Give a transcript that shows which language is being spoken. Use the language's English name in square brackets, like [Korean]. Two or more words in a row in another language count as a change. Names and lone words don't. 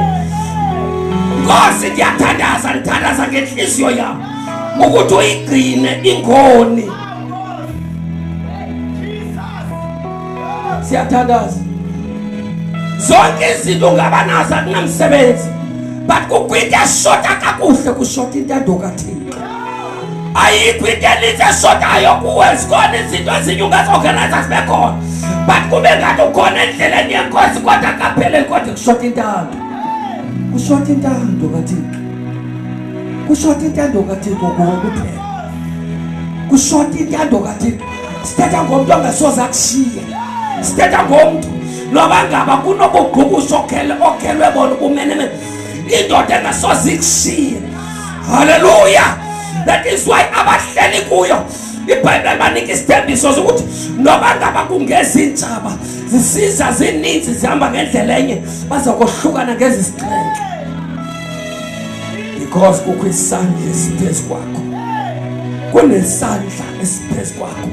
[Zulu] Nkosi ngiyathandaza, ngithandaza ngenhliziyo yami ukuthi uyigcine ingoni. [Xhosa] Siyathandaza zonke izinto ungaba nazo akunamsebenzi but kukwinto eshota kakuhle kushota intando kaThixo. Ayikho into elithi eshotayo kuwe. Zikhona izinto ezinye ungazi-organize zibe khona but kube ngathi ukhona endleleni yenkosi kodwa kapheleli kodwa kushota intando. Kushota intando kaThixo. Kushota intando kaThixo kuphela. Kushota intando kaThixo. Sithetha ngomuntu ongasoze akushiye. Sithetha ngomuntu noba ngaba kunobugqubusho okhelwe bona ubumenemene indoda engasoze ikushiye. Hallelujah. [English] That is why [Xhosa] abahleli kuyo iBhayibheli banika isithembiso sokuthi noba ngaba kungezintshaba zisiza zininzi zihamba ngendlela enye bazakohlukana ngezisixhenxe because kukho isandla esiphezu kwakho. Kunesandla esiphezu kwakho.